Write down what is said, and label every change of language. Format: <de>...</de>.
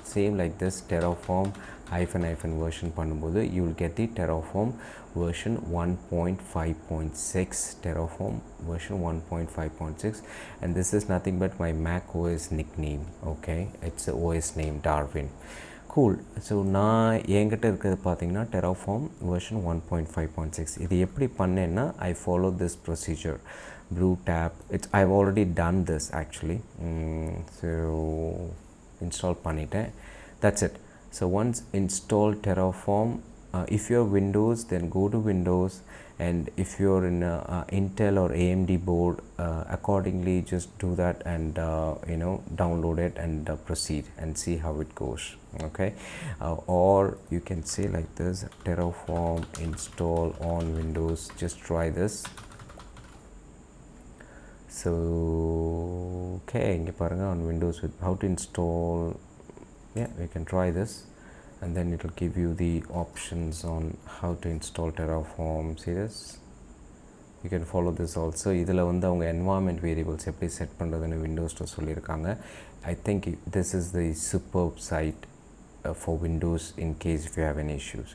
<en>Same like this, Terraform hyphen version பண்ணும்போது you will get the Terraform version 1.5.6, Terraform version 1.5.6, and this is nothing but my Mac OS nickname. Okay, it's the OS name Darwin. Cool.</en> <ta>So நான் என்கிட்ட இருக்கிறது பார்த்தீங்கன்னா Terraform version 1.5.6. இது எப்படி பண்ணேன்னா</ta> <en>I follow this procedure. Brew tab, I've already done this actually. So install பண்ணிட்டேன். That's it. So once install Terraform, if you're Windows, then go to Windows, and if you're in Intel or AMD board, accordingly just do that and download it and proceed and see how it goes. Okay, or you can say like this, Terraform install on Windows. Just try this. So okay,</en> <ta>இங்க பாருங்க</ta> <en>on Windows with how to install. Yeah, we can try this, and then it will give you the options on how to install Terraform. See this, you can follow this also.</en> <ta>இதில் வந்து அவங்க environment variables எப்படி set பண்ணுறதுன்னு விண்டோஸில் சொல்லியிருக்காங்க.</ta> <en>I think this is the superb site for Windows in case if you have any issues.</en>